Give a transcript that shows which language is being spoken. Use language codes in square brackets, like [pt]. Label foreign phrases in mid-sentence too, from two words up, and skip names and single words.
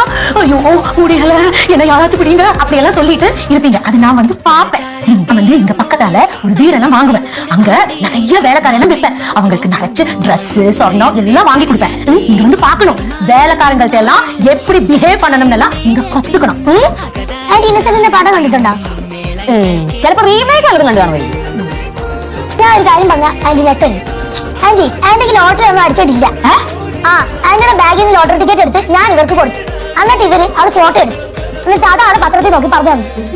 [ta] ஐயோ முடியல, என்ன யாராச்சும் பிடிங்க அப்படி எல்லாம் சொல்லிட்டு இருப்பீங்க. அது நான் வந்து பாப்பேன். வந்து இங்க பக்கத்தால ஒரு வீடெல்லாம் வாங்குவேன். அங்க நிறைய வேலைக்காரெல்லாம் வைப்பேன். அவங்களுக்கு நிறைய ட்ரெஸ் சொர்ணம் எல்லாம் வாங்கி கொடுப்பேன். நீங்க வந்து பாக்கணும், வேலைக்காரங்கள்ட்ட எல்லாம் எப்படி பிஹேவ் பண்ணணும்னு எல்லாம் நீங்க கத்துக்கணும். [ml] ഇന്നസെന്റിന്റെ പടം കണ്ടിട്ടുണ്ടോ? ചിലപ്പോ റീമേക്ക് അത് കണ്ടു കാണുമോ? ഞാൻ ഒരു കാര്യം പറഞ്ഞ ആന്റി നെട്ടുണ്ട്. ആന്റി ആന്റിക്ക് ലോട്ടറി ഒന്നും അടിച്ചിട്ടില്ല. ആന്റിയുടെ ബാഗിൽ നിന്ന് ലോട്ടറി ടിക്കറ്റ് എടുത്ത് ഞാൻ ഇവർക്ക് കൊടുത്തു. എന്നിട്ട് ഇവര് അത് ഫോട്ടോ എടുത്തു. എന്നിട്ട് അതാണ് പത്രത്തിൽ നോക്കി പറഞ്ഞു തന്നു.